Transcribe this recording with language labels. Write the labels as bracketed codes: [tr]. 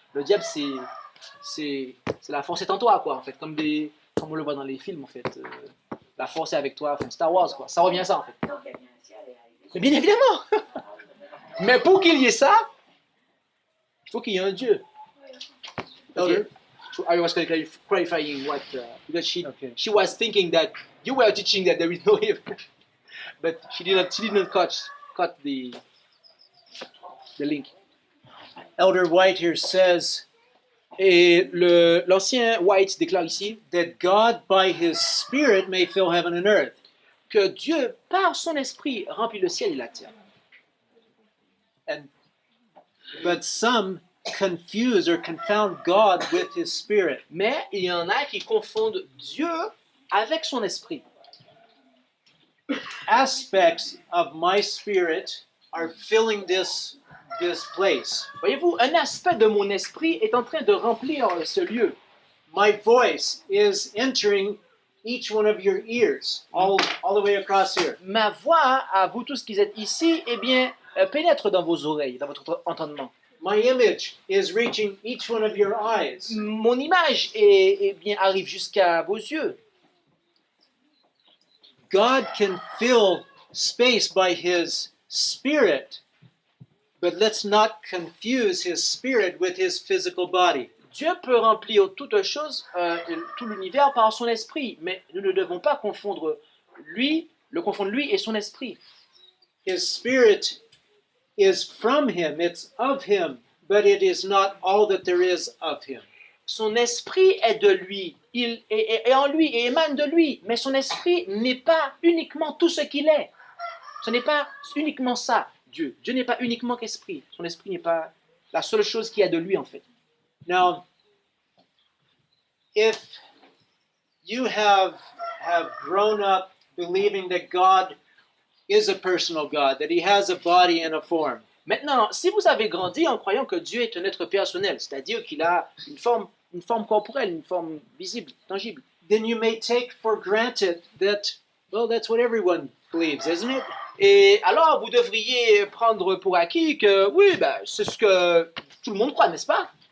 [fr] Le diable, c'est la force est en toi, quoi, en fait. Comme on le voit dans les films, en fait. La force est avec toi, enfin, Star Wars, quoi. Ça revient à ça, en fait. Donc, il y a bien un ciel et arrivé. Mais bien évidemment. Mais pour qu'il y ait ça, il faut qu'il y ait un Dieu. [en] Okay. So I was clarifying what because she was thinking that you were teaching that there is no heaven, but she didn't cut the link. Elder White here says [fr] Et l'ancien White déclare ici [en] that God by his spirit may fill heaven and earth. [fr] Que Dieu par son esprit remplit le ciel et la terre. [en] But some confuse or confound God with his spirit. [fr] Mais il y en a qui confondent Dieu avec son esprit. [en] Aspects of my spirit are filling this place. [fr] Voyez-vous, un aspect de mon esprit est en train de remplir ce lieu. [en] My voice is entering each one of your ears, all the way across here. [fr] Ma voix, à vous tous qui êtes ici, eh bien, pénètre dans vos oreilles, dans votre entendement. [en] My image is reaching each one of your eyes. [fr] Mon image eh bien, arrive jusqu'à vos yeux. [en] God can fill space by his spirit, but let's not confuse his spirit with his physical body. [fr] Dieu peut remplir toute chose, tout l'univers par son esprit, mais nous ne devons pas confondre lui et son esprit. [en] His spirit is from him, it's of him, but it is not all that there is of him. [fr] Son esprit est de lui, il est en lui et émane de lui, mais son esprit n'est pas uniquement tout ce qu'il est. Ce n'est pas uniquement ça, Dieu. Dieu n'est pas uniquement qu'esprit. Son esprit n'est pas la seule chose qu'il y a de lui, en fait. [en] Now, if you have grown up believing that God is a personal God, that he has a body and a form, [fr] Maintenant, si vous avez grandi en croyant que Dieu est un être personnel, c'est-à-dire qu'il a une forme corporelle, une forme visible, tangible, [en] then you may take for granted that, well, that's what everyone believes, isn't it? [fr] et alors vous devriez prendre pour acquis que, oui, c'est ce que tout le monde croit, n'est-ce pas?